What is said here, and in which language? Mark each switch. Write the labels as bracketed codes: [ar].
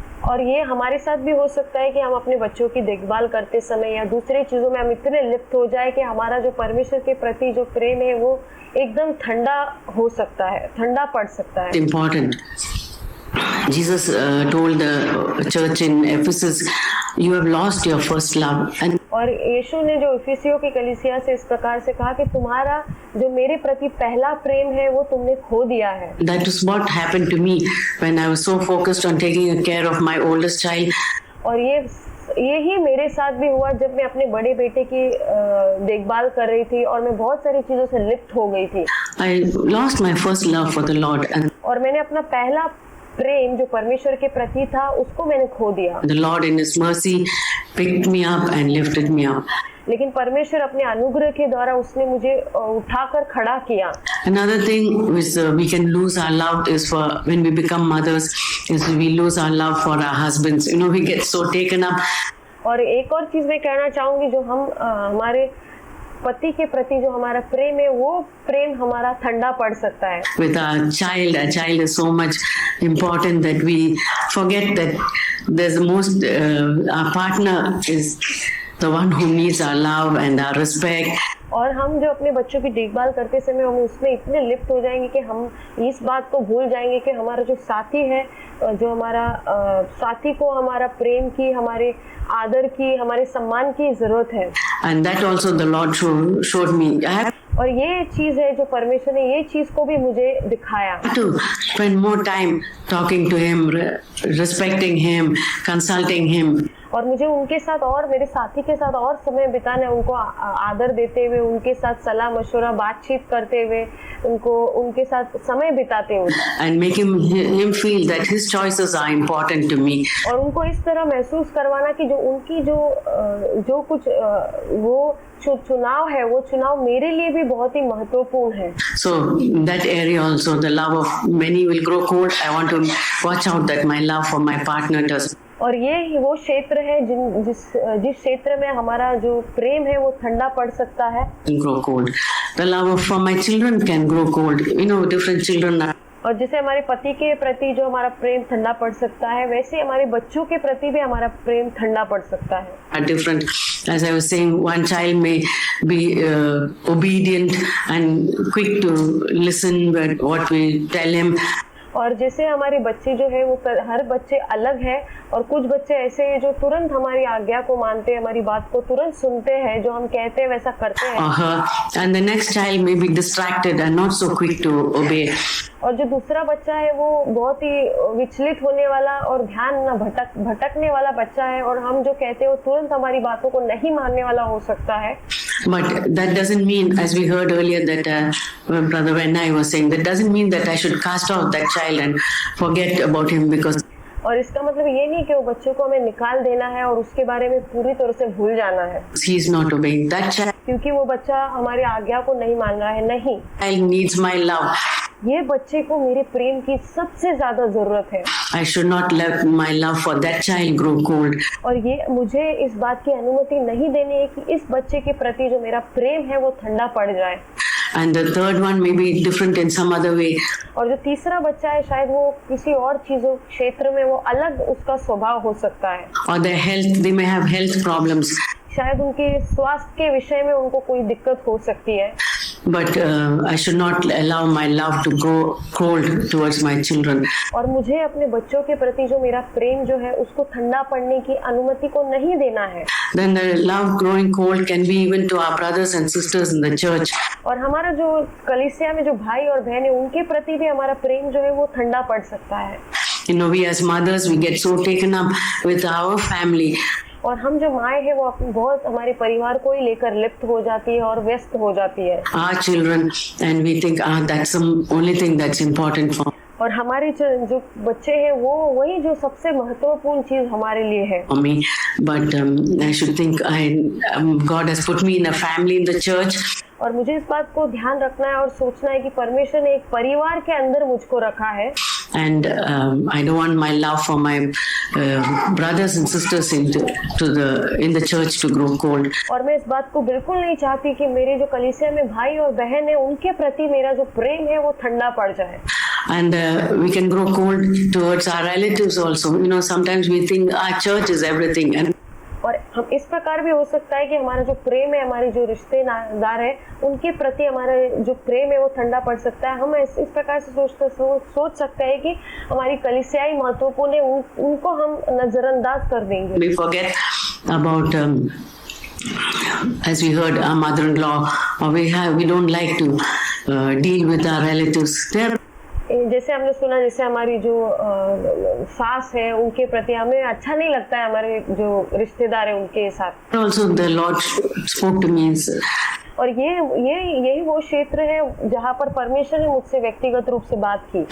[hi] और ये हमारे साथ भी हो सकता है कि हम अपने बच्चों की देखभाल करते समय या दूसरे चीजों में हम इतने लिप्त हो जाए कि हमारा जो परमेश्वर के प्रति जो प्रेम है वो एकदम ठंडा हो सकता है, ठंडा पड़ सकता है। [en] Important. Jesus told the church in Ephesus, you have lost your first love. And [hi] और यीशु ने जो इफिसियों की कलीसिया से इस प्रकार से कहा कि तुम्हारा जो मेरे प्रति पहला प्रेम है वो तुमने खो दिया है। [en] That is what happened to me when I was so focused on taking care of my oldest child. [hi] और ये यही मेरे साथ भी हुआ जब मैं अपने बड़े बेटे की देखभाल कर रही थी और मैं बहुत सारी चीज़ों से लिप्त हो गई थी। [en] I lost my first love for the Lord, and [hi] और मैंने अपना पहला प्रेम जो परमेश्वर के प्रति था उसको मैंने खो दिया। [en] the Lord in His mercy picked me up and lifted me up. [hi] लेकिन परमेश्वर अपने अनुग्रह के द्वारा उसने मुझे उठाकर खड़ा किया। [en] Another thing which we can lose our love is for when we become mothers is we lose our love for our husbands. You know, we get so taken up [hi] और एक और चीज़ मैं कहना चाहूँगी, जो हम हमारे पति के प्रति जो हमारा प्रेम है वो प्रेम हमारा ठंडा पड़ सकता है। [en] with our child. Our child is so much important that we forget that there's the most our partner is the one who needs our love and our respect. [hi] और हम जो अपने बच्चों की देखभाल करते समय हम उसमें इतने लिप्त हो जाएंगे कि हम इस बात को भूल जाएंगे कि हमारा जो साथी है, जो हमारा साथी को हमारा प्रेम की, हमारे आदर की, हमारे सम्मान की जरूरत है। [en] And that also the Lord showed me. I have [hi] और ये चीज है जो परमेश्वर ने ये चीज को भी मुझे दिखाया। [en] to spend more time talking to Him, respecting Him, consulting Him. [hi] और मुझे उनके साथ और मेरे साथी के साथ और समय बिताना, उनको आदर देते हुए, उनके साथ सलाह मशवरा बातचीत करते हुए, उनके साथ समय बिताते हुए, [en] And make him feel that his choices are important to me. [hi] और उनको इस तरह महसूस करवाना कि जो उनकी जो कुछ वो चुनाव है, वो चुनाव मेरे लिए भी बहुत ही महत्वपूर्ण है। [en] So that area also, the love of many will grow cold. I want to watch out that my love for my partner does [hi] और ये वो क्षेत्र है जिस क्षेत्र में हमारा जो प्रेम है वो ठंडा पड़ सकता है। [en] grow cold. The love for my children can grow cold. You know, different children are [hi] और जैसे हमारे पति के प्रति जो हमारा प्रेम ठंडा पड़ सकता है, वैसे हमारे बच्चों के प्रति भी हमारा प्रेम ठंडा पड़ सकता है। [en] different. As I was saying, one child may be obedient and quick to listen what we tell him. [hi] और जैसे हमारे बच्चे जो है वो हर बच्चे अलग है, और कुछ बच्चे ऐसे हैं जो तुरंत हमारी आज्ञा को मानते हैं, हमारी बात को तुरंत सुनते हैं, जो हम कहते हैं वैसा करते हैं। [en] And the next child may be distracted and not so quick to obey. [hi] और जो दूसरा बच्चा है वो बहुत ही विचलित होने वाला और ध्यान न भटकने वाला बच्चा है, और हम जो कहते हैं वो तुरंत हमारी बातों को नहीं मानने वाला हो सकता है। [en] But that doesn't mean, as we heard earlier, that Brother Venai was saying, that doesn't mean that I should cast out that child and forget about him because. [hi] और इसका मतलब ये नहीं कि वो बच्चे को हमें निकाल देना है और उसके बारे में पूरी तरह से भूल जाना है। [en] He is not obeying that child. [hi] क्योंकि वो बच्चा हमारी आज्ञा को नहीं मान रहा है। नहीं, [en] Child needs my love. [hi] ये बच्चे को मेरे प्रेम की सबसे ज्यादा जरूरत है। [en] I should not let my love for that child grow cold. [hi] और ये मुझे इस बात की अनुमति नहीं देनी है कि इस बच्चे के प्रति जो मेरा प्रेम है वो ठंडा पड़ जाए। [en] And the third one may be different in some other way. [hi] और जो तीसरा बच्चा है शायद वो किसी और चीजों क्षेत्र में वो अलग उसका स्वभाव हो सकता है। [en] Or their health, they may have health problems. [hi] शायद उनके स्वास्थ्य के विषय में उनको कोई दिक्कत हो सकती है। [en] But I should not allow my love to grow cold towards my children. [hi] और मुझे अपने बच्चों के प्रति जो मेरा प्रेम जो है उसको ठंडा पड़ने की अनुमति को नहीं देना है। [en] Then the love growing cold can be even to our brothers and sisters in the church. [hi] और हमारा जो कलीसिया में जो भाई और बहन है उनके प्रति भी हमारा प्रेम जो है वो ठंडा पड़ सकता है। [en] You know, we as mothers, we get so taken up with our family. [hi] और हम जो माए हैं वो बहुत हमारे परिवार को ही लेकर लिप्त हो जाती है और व्यस्त हो जाती है। [en] Our children, and we think, that's the only thing that's important for [hi] और हमारे जो बच्चे हैं वो वही जो सबसे महत्वपूर्ण चीज हमारे लिए है। [en] me. But I should think God has put me in a family in the church. [hi] और मुझे इस बात को ध्यान रखना है और सोचना है कि परमेश्वर ने एक परिवार के अंदर मुझको रखा है। [en] And I don't want my love for my brothers and sisters in the church to grow cold. [hi] और मैं इस बात को बिल्कुल नहीं चाहती कि मेरे जो कलीसिया में भाई और बहन है उनके प्रति मेरा जो प्रेम है वो ठंडा पड़ जाए। [en] And we can grow cold towards our relatives also. You know, sometimes we think our church is everything. And [hi] और हम इस प्रकार भी हो सकता है कि हमारा जो प्रेम है, हमारे जो रिश्तेदार है उनके प्रति हमारा जो प्रेम है वो ठंडा पड़ सकता है। हम इस प्रकार से सोच सकते हैं कि हमारी कलीसियाई महत्वपूर्ण है, उनको हम नजरअंदाज कर देंगे। [en] we forget about as we heard our mother-in-law, or we don't like to deal with our relatives. [hi] जैसे हमने सुना, जैसे हमारी जो सास है उनके प्रति हमें अच्छा नहीं लगता है, हमारे जो रिश्तेदार है उनके साथ। [en] Also, the Lord spoke to me [hi] और यही वो क्षेत्र है जहाँ पर परमेश्वर ने मुझसे व्यक्तिगत रूप से बात की